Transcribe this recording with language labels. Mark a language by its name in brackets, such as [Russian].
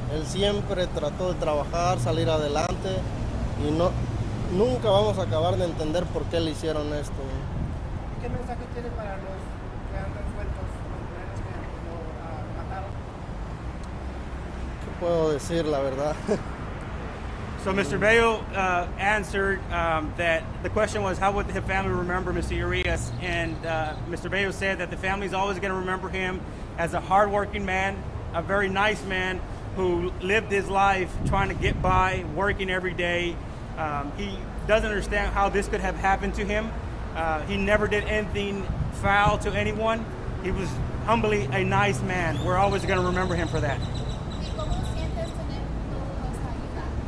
[Spanish] Él siempre trató de trabajar, salir adelante y nunca vamos a acabar de entender por qué le hicieron esto. ¿Qué mensaje tiene para los que andan sueltos, los que lo mataron? ¿Qué puedo decir, la verdad? [English] So Mr. Bello answered that the question was, how would the family remember Mr. Urias? And Mr. Bello said that the family is always going to remember him as a hardworking man, a very nice man who lived his life trying to get by, working every day. He doesn't understand how this could have happened to him. He never did anything foul to anyone. He was humbly a nice man. We're always going to remember him for that. [Spanish] ¿Y cómo sientes tener toda esa ayuda?